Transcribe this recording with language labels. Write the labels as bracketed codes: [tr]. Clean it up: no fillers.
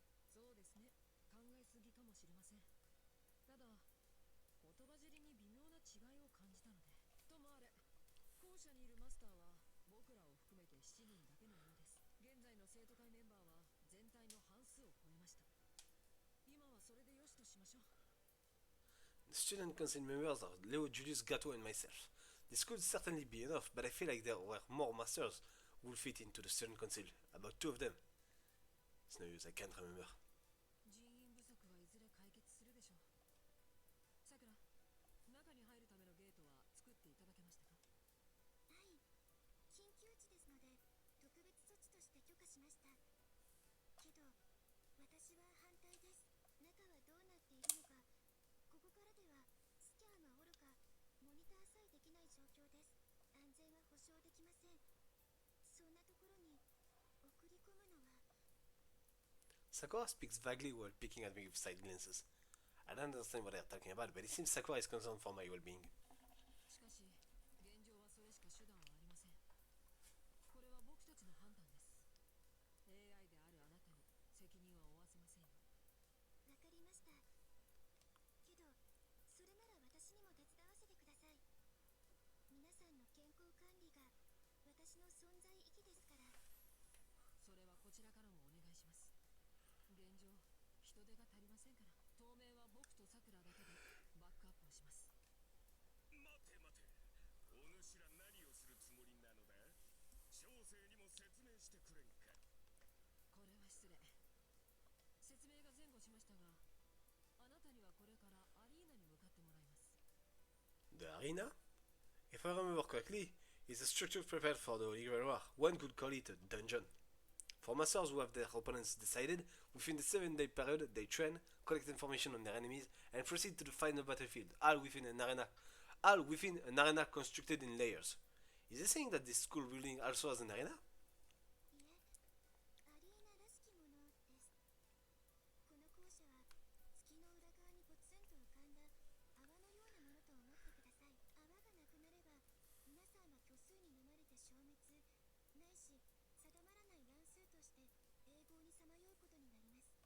[ja] そうですね、考えすぎかもしれません。ただ言葉尻に微妙な違いを感じたので。ともあれ、校舎にいるマスターは僕らを含めて7人だけのようです。現在の生徒会メンバーは全体の半数を超えました。今はそれでよしとしましょう。 [en] The student council members are Leo, Julius, Gato, and myself. This could certainly be enough, but I feel like there were more masters who would fit into the student council. About two of them. It's no use, I can't remember. [ja] 人員不足はいずれ解決するでしょう。さくら、中に入るためのゲートは作っていただけましたか？はい、緊急地ですので特別措置として許可しました。けど私は反対です。中はどうなっているのか、ここからではスキャンはおろかモニターさえできない状況です。安全は保証できません。そんなところに送り込むのは。 [en] Sakura speaks vaguely while picking at me with side glances. I don't understand what they're talking about, but it seems Sakura is concerned for my well-being. [ja] しかし現状はそれしか手段はありません。これは僕たちの判断です。 AI であるあなたに責任は負わせませんよ。わかりました。けどそれなら私にも手伝わせてください。皆さんの健康管理が私の存在意義ですから。それはこちらからもお願いします。現状人手が足りませんから、当面は僕とさくらだけでバックアップをします。待て待て。お主ら何をするつもりなのだ。小生にも説明してくれんか。これは失礼。説明が前後しましたが、あなたにはこれからアリーナに向かってもらいます。 [en] The arena? If I remember correctly, is a structure prepared for the Holy Grail War. One could call it a dungeon. For masters who have their opponents decided, within the 7-day period, they train, collect information on their enemies, and proceed to the final battlefield, all within an arena constructed in layers. Is this saying that this school building also has an arena? [ja] いえ、アリーナらしきものです。この校舎は月の裏側にポツンと浮かんだ泡のようなものと思ってください。泡がなくなれば皆さんは虚数に飲まれて消滅、ないし定まらない乱数として永劫にさまようことになります。